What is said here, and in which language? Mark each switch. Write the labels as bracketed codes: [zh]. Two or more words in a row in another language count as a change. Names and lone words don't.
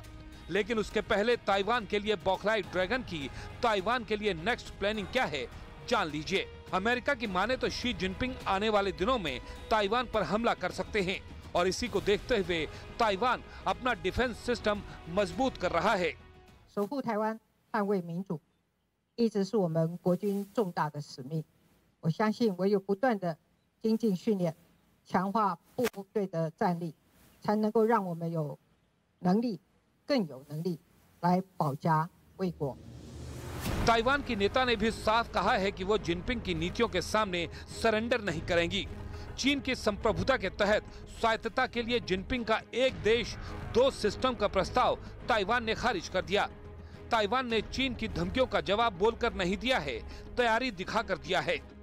[hi] लेकिन उसके पहले ताइवान के लिए बौखलाई ड्रैगन की ताइवान के लिए [en] next planning [hi] क्या है, जान लीजिए। अमेरिका की माने तो शी जिनपिंग आने वाले दिनों में ताइवान पर हमला कर सकते हैं और इसी को देखते हुए ताइवान अपना [en] defense system [hi] मजबूत कर रहा है। [zh] 守护台湾，捍卫民主，一直是我们国军重大的使命。我相信唯有不断的精进训练，强化部队的战力，才能够让我们有能力，更有能力来保家卫国。 [hi] ताइवान की नेता ने भी साफ कहा है कि वो जिनपिंग की नीतियों के सामने सरेंडर नहीं करेंगी। चीन की संप्रभुता के तहत स्वायत्तता के लिए जिनपिंग का एक देश दो सिस्टम का प्रस्ताव ताइवान ने खारिज कर दिया। ताइवान ने चीन की धमकियों का जवाब बोलकर नहीं दिया है, तैयारी दिखाकर दिया है।